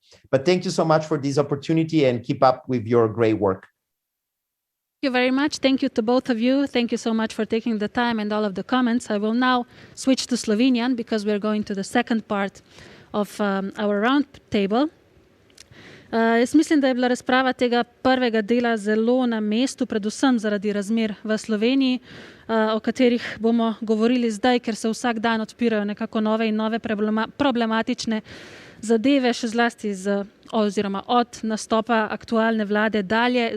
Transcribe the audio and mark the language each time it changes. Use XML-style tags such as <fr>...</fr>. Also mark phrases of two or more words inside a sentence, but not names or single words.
<en>But thank you so much for this opportunity and keep up with your great work. Thank you very much. Thank you to both of you. Thank you so much for taking the time and all of the comments. I will now switch to Slovenian because we're going to the second part of our round table.</en> <sl>Jaz mislim, da je bila razprava tega prvega dela zelo na mestu, predvsem zaradi razmer v Sloveniji, o katerih bomo govorili zdaj, ker se vsak dan odpirajo nekako nove in nove problematične zadeve, še zlasti oziroma od nastopa aktualne vlade dalje.</sl>